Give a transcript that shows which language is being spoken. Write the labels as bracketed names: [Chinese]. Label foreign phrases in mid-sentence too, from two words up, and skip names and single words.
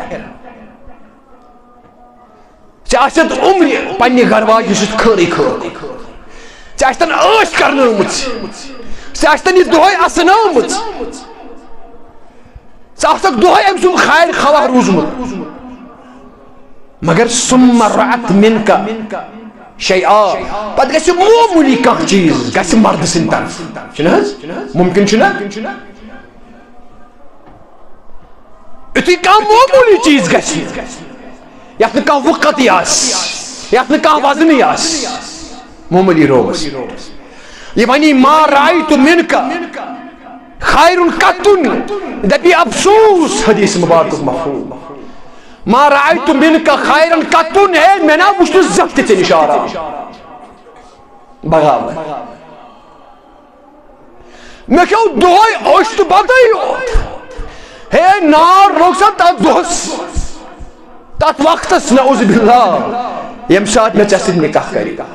[Kashmiri] ژےٚ آسٮ۪تھ عمرِ پننہِ گرواجہِ سۭتۍ خٲرٕے خٲر ژےٚ آسٮ۪تن عٲش کرنٲومٕژ ژےٚ آسٮ۪تن یہِ دۄہے اسنٲومٕژ ژٕ آسکھ دۄہے أمۍ سُنٛد خیر خواہ روٗزمُت مگر [Arabic] ثم رأت منك شيئا [Kashmiri] پتہٕ گژھِ معموٗلی کانٛہہ چیٖز گژھِ مرد سٕنٛدِ طرفہٕ چھُنہٕ حظ ممکن چھُنہ یُتھُے کانٛہہ معموٗلی چیٖز گژھِ یتھ نہٕ کانٛہہ وقتی آسہِ یتھ نہٕ کانٛہہ وزنٕے آسہِ معموٗلی روبس یہِ وَنی [Arabic] ما رأیت منك خیر قطن [Kashmiri] دپی افسوس حدیث مبارکُک مفہوم [Arabic] ما رأیت منك خیرا قطن [Kashmiri] ہے میں نا وُچھ نہٕ زانٛہہ تہِ ژےٚ نِش آرام بغاوت مےٚ کھیوٚو دۄہے اوٚش تہٕ بتٕے یوت ہے نار لوٚگ سا تتھ دۄہس تتھ وقتس [Arabic] نعوذ باللہ [Kashmiri] ییٚمہِ ساتہٕ مےٚ ژےٚ سۭتۍ نکاح کرِ